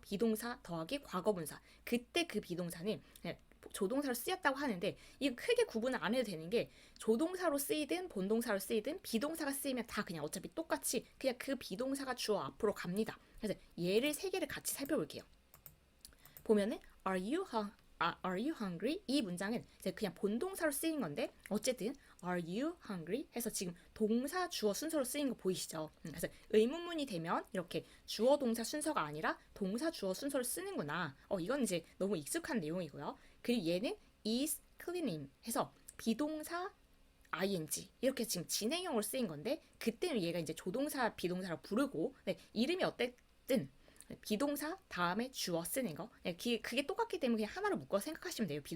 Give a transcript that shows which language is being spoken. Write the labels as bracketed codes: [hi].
[ko] 비동사 더하기 과거분사 그때 그 비동사는 조동사로 쓰였다고 하는데 이거 크게 구분을 안 해도 되는 게 조동사로 쓰이든 본동사로 쓰이든 비동사가 쓰이면 다 그냥 어차피 똑같이 그냥 그 비동사가 주어 앞으로 갑니다. 그래서 예를 3개를 같이 살펴볼게요. 보면은 [en] Are you hungry? [ko] 이 문장은 이제 그냥 본동사로 쓰인 건데 어쨌든 [en] Are you hungry? [ko] 해서 지금 동사 주어 순서로 쓰인 거 보이시죠? 그래서 의문문이 되면 이렇게 주어 동사 순서가 아니라 동사 주어 순서를 쓰는구나. 이건 이제 너무 익숙한 내용이고요. 그리고 얘는 is cleaning 해서 비동사 ing 이렇게 지금 진행형으로 쓰인 건데 그때는 얘가 이제 조동사 비동사로 부르고 이름이 어쨌든 비동사 다음에 주어 쓰는 거 그게 똑같기 때문에 그냥 하나로 묶어 생각하시면 돼요.